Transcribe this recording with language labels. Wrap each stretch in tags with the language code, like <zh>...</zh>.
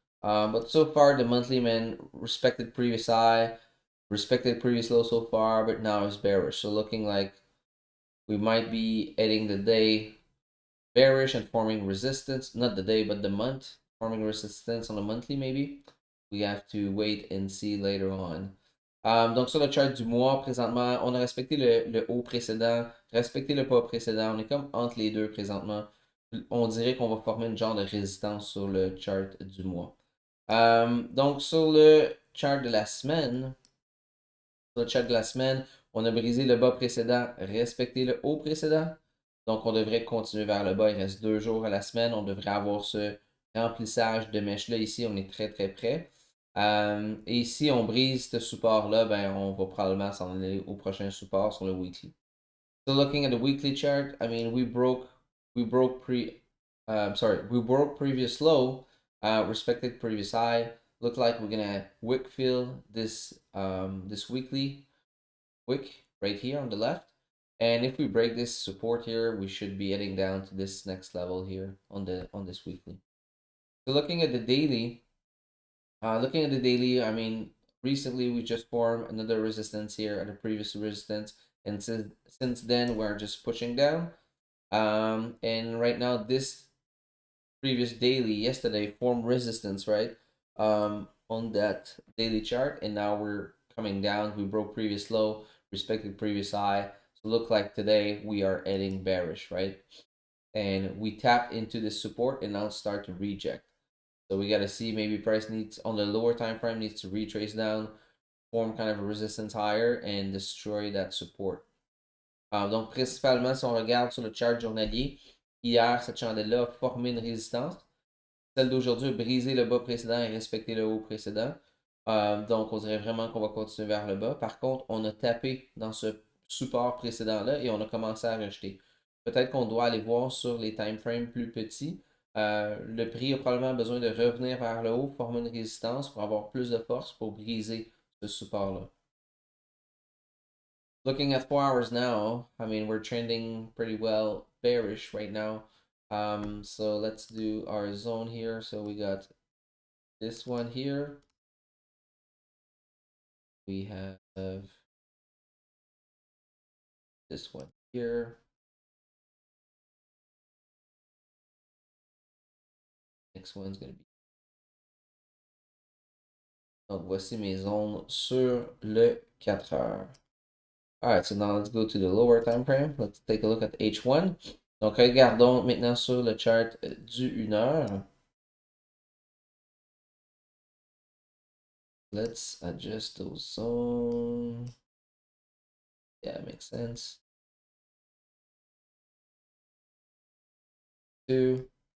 <en>But so far the monthly man respected previous high, respected previous low so far, but now it's bearish. So looking like we might be ending the day bearish and forming resistance. Not the day, but the month. Forming resistance on a monthly, maybe. We have to wait and see later on.</en> <fr>Donc, sur le chart du mois, présentement, on a respecté le haut précédent, respecté le pas précédent. On est comme entre les deux présentement. on dirait qu'on va former une genre de résistance sur le chart du mois. Donc, sur le chart de la semaine, on a brisé le bas précédent, respecté le haut précédent. Donc, on devrait continuer vers le bas. Il reste 2 jours à la semaine. On devrait avoir ce remplissage de mèche-là ici. On est très, très près. Et si on brise ce support-là, ben, on va probablement s'en aller au prochain support sur le weekly.</fr> <en>So looking at the weekly chart, I mean, we broke previous low, respected previous high. Look like we're gonna wick fill this weekly wick right here on the left. And if we break this support here, we should be heading down to this next level here on this weekly. So looking at the daily, I mean, recently we just formed another resistance here at the previous resistance, and since then we're just pushing down. And right now this previous daily yesterday formed resistance, right? On that daily chart, and now we're coming down. We broke previous low, respected previous high. So look like today we are heading bearish, right? And we tap into this support and now start to reject. So we got to see, maybe price needs on the lower time frame needs to retrace down, form kind of a resistance higher, and destroy that support.</en> <fr>Donc principalement, si on regarde sur le chart journalier, hier cette chandelle-là a formé une résistance. Celle d'aujourd'hui a brisé le bas précédent et respecté le haut précédent. Donc on dirait vraiment qu'on va continuer vers le bas. Par contre, on a tapé dans ce support précédent-là et on a commencé à rejeter. Peut-être qu'on doit aller voir sur les time frames plus petits. Le prix a probablement besoin de revenir vers le haut, former une résistance pour avoir plus de force pour briser ce support-là.</fr> <en>Looking at 4 hours now, I mean, we're trending pretty well bearish right now. So let's do our zone here. So we got this one here. We have this one here. Next one's going to be.</en> <fr>Donc voici mes zones sur le 4 heures.</fr> <en>Alright, so now let's go to the lower time frame. Let's take a look at H1.</en> <fr>Donc regardons maintenant sur le chart du 1 heure.</fr> <en>Let's adjust those zones. Yeah, makes sense. 2.</en>